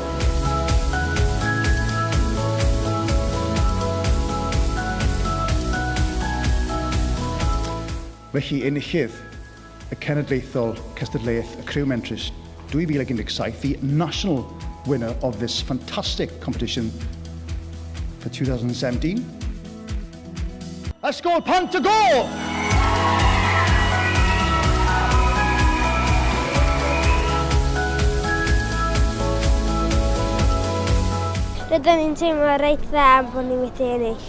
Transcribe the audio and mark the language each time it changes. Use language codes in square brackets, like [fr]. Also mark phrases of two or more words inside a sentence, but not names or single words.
[cy] Felly enillydd y Genedlaethol Cystadleuaeth y Criw Mentrus 2017, [en] the national winner of this fantastic competition for 2017. [cy] Ysgol Pant y Go! Rydyn ni'n teimlo reit dda am bod ni wedi ennill.